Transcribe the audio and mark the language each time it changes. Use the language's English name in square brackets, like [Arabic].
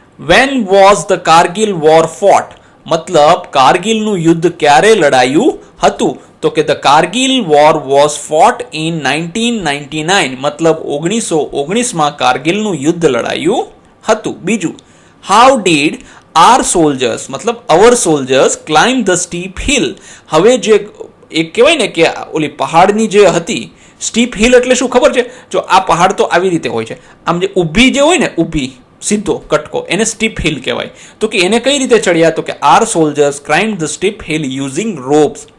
[English] When was the Kargil war fought? [Gujarati] મતલબ કારગિલનું યુદ્ધ ક્યારે લડાયું હતું? તો કે [English] the Kargil war was fought in 1999. [Gujarati] મતલબ 1919માં કારગિલનું યુદ્ધ લડાયું હતું. [English] બીજું, how did our soldiers મતલબ our soldiers climb the steep hill? [Gujarati] હવે જે એક કહેવાય ને કે ઓલી પહાડની જે હતી, સ્ટીપ હિલ એટલે શું ખબર છે? જો આ પહાડ તો આવી રીતે હોય છે, આમ જે ઊભી જે હોય ને, ઊભી સીધો કટકો, એને સ્ટીપ હિલ કહેવાય. તો કે એને કઈ રીતે ચડ્યા? તો કે [English] Our soldiers climb the steep hill using ropes.